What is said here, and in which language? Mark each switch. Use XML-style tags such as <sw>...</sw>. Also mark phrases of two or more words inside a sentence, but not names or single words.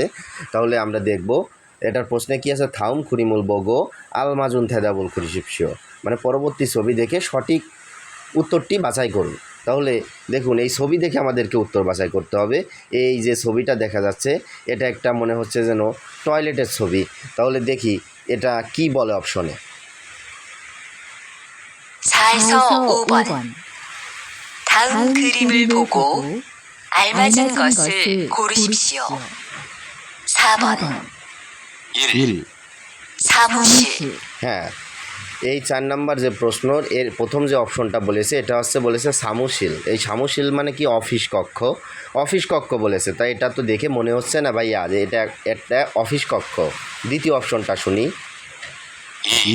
<bn>তাহলে আমরা দেখব এটার প্রশ্নে কি আছে</bn> <ko>다음 그림을 보고 알맞은 대답을 고르십시오,</ko> <bn>মানে পরবর্তী ছবি দেখে সঠিক উত্তরটি বাছাই করুন। তাহলে দেখুন এই ছবি দেখে আমাদেরকে উত্তর বাছাই করতে হবে। এই যে ছবিটা দেখা যাচ্ছে এটা একটা মনে হচ্ছে যেন টয়লেটের ছবি। তাহলে দেখি এটা কি বলে অপশনে।</bn> <ko>4에서 5번 다음 그림을 보고 알맞은 것을 고르십시오. 4번 1, 사무실</ko> <bn>হ্যাঁ এই 4 নাম্বার যে প্রশ্ন এর প্রথম যে অপশনটা বলেছে এটা হচ্ছে বলেছে সামুশিল। এই সামুশিল মানে কি অফিস কক্ষ, অফিস কক্ষ বলেছে। তাই এটা তো দেখে মনে হচ্ছে না ভাইয়া যে এটা একটা অফিস কক্ষ। দ্বিতীয় অপশনটা শুনি। 2,</bn>